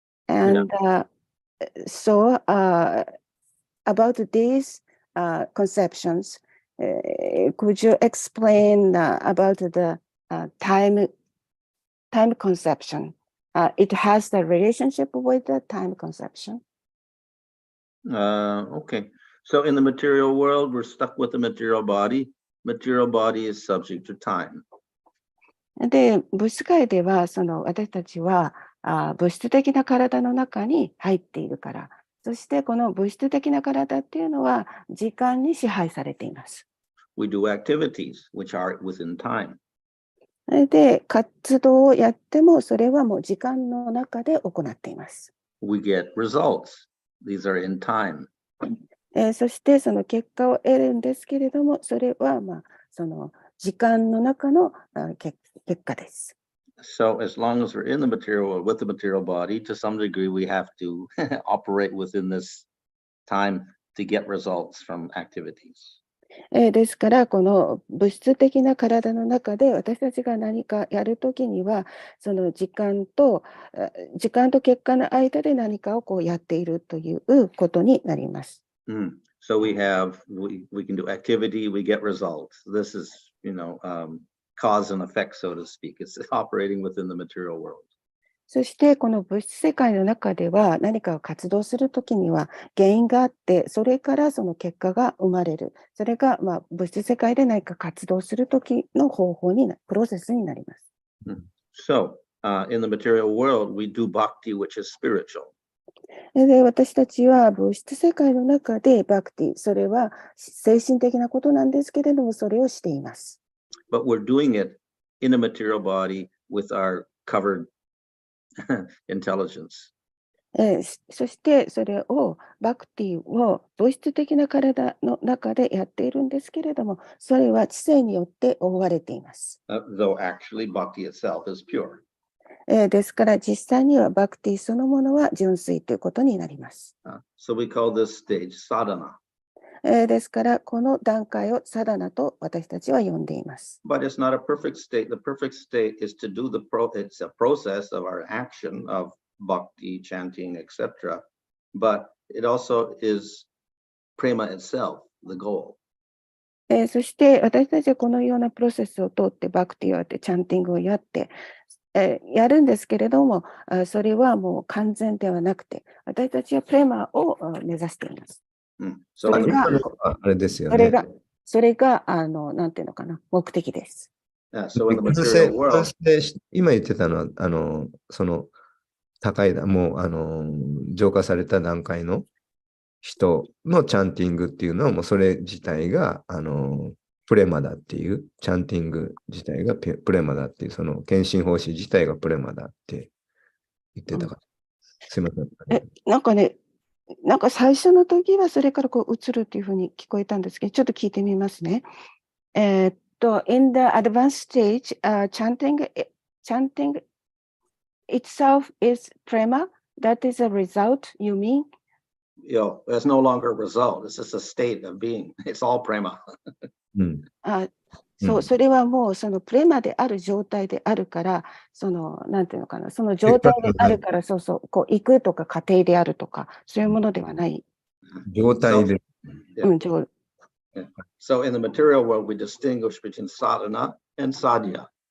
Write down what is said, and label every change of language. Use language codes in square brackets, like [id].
[en] And so about these conceptions, could you explain about the time conception? It has the relationship with the time conception. Okay. So in the material world, we're stuck with the material body. Material body is subject to time. [ja] で、物質界では、私たちは物質的な体の中に入っているから、そしてこの物質的な体っていうのは時間に支配されています。 [en] We do activities which are within time. [ja] で、活動をやっても、それはもう時間の中で行っています。 [en] We get results. These are in time. [ja] そしてその結果を得るんですけれども、それはその時間の中の結果です。 [en] So as long as we're in the material world with the material body, to some degree we have to operate within this time to get results from activities. [ja] ですから、この物質的な体の中で私たちが何かやるときには、その時間と結果の間で何かをやっているということになります。 [en] So we can do activity, we get results. This is, cause and effect, so to speak. It's operating within the material world. [ja] そしてこの物質世界の中では何かを活動するときには原因があって、それからその結果が生まれる。それが物質世界で何か活動するときの方法にプロセスになります。 [en] So, in the material world, we do bhakti, which is spiritual. [ja] で、私たちは物質世界の中でバクティ、それは精神的なことなんですけれども、それをしています。 [en] But we're doing it in a material body with our covered intelligence. [ja] そしてそれをバクティを物質的な体の中でやっているんですけれども、それは知性によって覆われています。 [en] Though actually bhakti itself is pure. [ja] ですから実際にはバクティそのものは純粋ということになります。 [en] So we call this stage sadhana. [ja] ですから、この段階をサダナと私たちは呼んでいます。 [en] But it's not a perfect state. The perfect state is to do it's a process of our action of bhakti, chanting, etc. But it also is prema itself, the goal. [ja] そして私たちはこのようなプロセスを通ってバクティをやってチャンティングをやってやるんですけれども、それはもう完全ではなくて、私たちはプレマを目指しています。 [en] So [ja] それが、あれですよね。それがなんていうのかな、目的です。 [en] so in the material world, [ja] 今言ってたのは、その高いもう浄化された段階の人のチャンティングっていうのはもうそれ自体がプレマだっていう、チャンティング自体がプレマだっていう、その献身奉仕自体がプレマだって言ってたから。すいません。なんかね、なんか最初の時はそれからこう映るっていうふうに聞こえたんですけど、ちょっと聞いてみますね。 [en] in the advanced stage, chanting itself is prema. That is a result, you mean? It's no longer a result. It's just a state of being. It's all prema. [ja] そう、それはもうそのプレマである状態であるから、なんていうのかな、その状態であるから、そうそう、こう行くとか過程であるとか、そういうものではない。状態で。 [en] So in the material world, we distinguish between sadhana and sadhya.